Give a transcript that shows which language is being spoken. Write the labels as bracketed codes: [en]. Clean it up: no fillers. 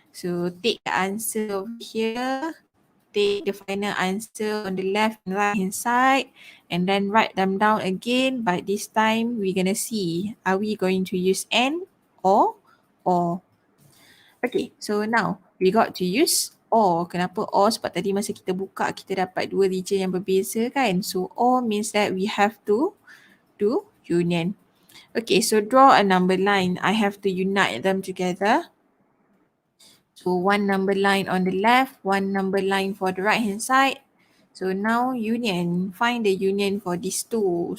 [en] So take the answer over here, take the final answer on the left and right hand side, and then write them down again. But this time we're gonna see, are we going to use and or? Okay, so now we got to use or. [ms] Kenapa or? Sebab tadi masa kita buka kita dapat dua region yang berbeza kan. [en] So or means that we have to do union. Okay, so draw a number line. I have to unite them together. So one number line on the left, one number line for the right hand side. So now union, find the union for these two.